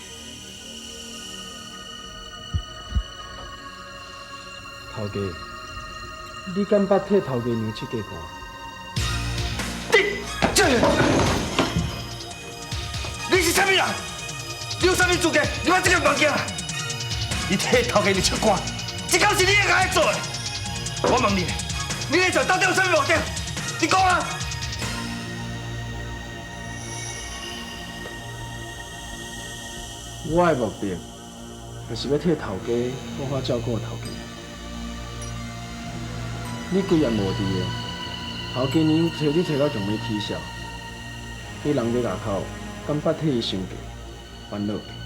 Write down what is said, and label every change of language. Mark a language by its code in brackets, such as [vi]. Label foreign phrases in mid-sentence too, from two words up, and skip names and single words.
[nan] 头家，你敢捌替头家娘拭过汗？你是啥物人？你有啥物资格？你把这个物件，你替头家娘拭汗，这敢是你应该做的？我问你，你咧做到底有啥物目的？你讲啊！我的目的，就是要替头家好好照顾头家。你规日无伫的，头家娘找你找到强要啼笑，你人伫外口，敢捌替伊想过烦恼？